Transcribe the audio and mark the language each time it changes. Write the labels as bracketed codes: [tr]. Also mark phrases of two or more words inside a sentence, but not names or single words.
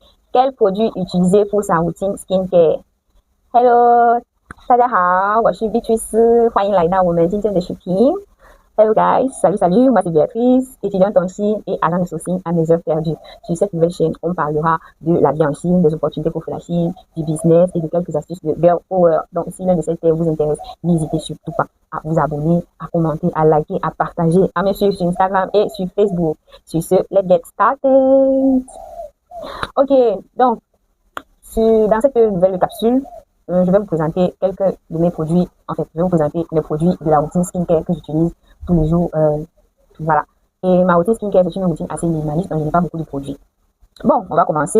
[fr] Quel produit utiliser pour sa routine skincare? Hello， [zh] 大家好，我是 Beatrice，欢迎来到我们今天的视频。 [en] Hello guys， [fr] salut，moi c'est Béatrice，étudiante en Chine et agent de sourcing à mes heures perdues. Sur cette nouvelle chaîne, on parlera de la vie en Chine, des opportunités pour faire la Chine, du business et de quelques astuces de [en] girl power. [fr] Donc, si l'un de ces thèmes vous intéresse, n'hésitez surtout pas à vous abonner, à commenter, à liker, à partager, à me suivre sur Instagram et sur Facebook. Sur ce, [en] let's get started. [fr] Ok, donc, dans cette nouvelle capsule, je vais vous présenter quelques de mes produits. En fait, je vais vous présenter les produits de la routine skincare que j'utilise tous les jours. Voilà. Et ma routine skincare, c'est une routine assez minimaliste, donc je n'ai pas beaucoup de produits. Bon, on va commencer.